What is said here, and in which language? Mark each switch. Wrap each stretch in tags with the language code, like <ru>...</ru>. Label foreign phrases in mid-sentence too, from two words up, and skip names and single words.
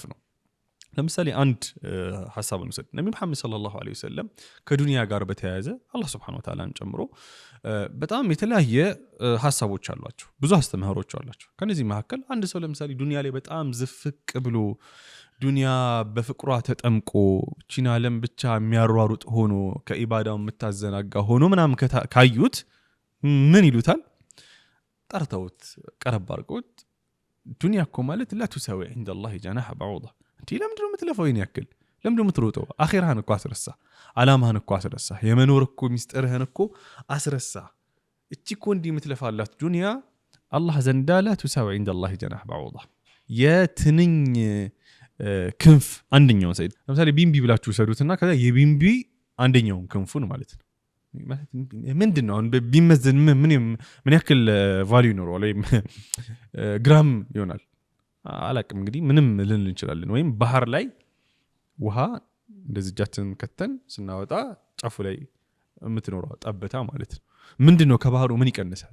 <am>ነው። ለምሳሌ አንድ ሐሳብ እንውሰድ። ነብዩ መሐመድ</am> <ar>صلى الله عليه وسلم</ar> <am>ከዱንያ ጋር በተያያዘ አላህ</am> <ar>سبحانه وتعالى</ar> <am>ጨምሮ በጣም የተለያየ ሐሳቦች አሏቸው፣ ብዙ አስተምህሮች አሏቸው። ከነዚህ መካከል አንድ ሰው ለምሳሌ ዱንያ ላይ በጣም ዝፍቅ ብሎ ዱንያ በፍቅሯ ተጠምቆ ቺና ዓለም ብቻ የሚያሯሩጥ ሆኖ ከኢባዳው የምታዘናጋ ሆኖ ምናምን ካዩት ምን ይሉታል? ጠርተውት ቀረብ አድርገውት ዱንያ እኮ ማለት</am> <ar>لا تساوي عند الله جناح بعوضة</ar> <am>እንዴ ለምንድን ነው የምትለፈው? ይሄን ያክል ለምንድን ነው የምትሮጠው? አኺራህን እኮ አስረሳ፣ አላማህን እኮ አስረሳ፣ የመኖር እኮ ሚስጥርህን እኮ አስረሳ። እቺ እኮ እንዲ የምትለፋላት ዱንያ አላህ ዘንዳ</am> <ar>لا تساوي عند الله جناح بعوضة</ar> <am>የትንኝ ክንፍ አንደኛው ሰይድ ለምሳሌ ቢምቢ ብላችሁ ሰዱትና ከዛ የቢምቢ አንደኛው ክንፉን ማለት ነው። ምንድነው አሁን ቢመዘን ምን ያክል ቫልዩ ነው ወይም ግራም ይሆናል አላቅም። እንግዲህ ምንም ልንል እንችላለን። ወይም ባህር ላይ ውሃ እንደዚህ እጃችንን ከተን ስናወጣ ጫፉ ላይ የምትኖረው ጠብታ ማለት ነው። ምንድነው ከባህሩ ምን ይቀንሳል?</am>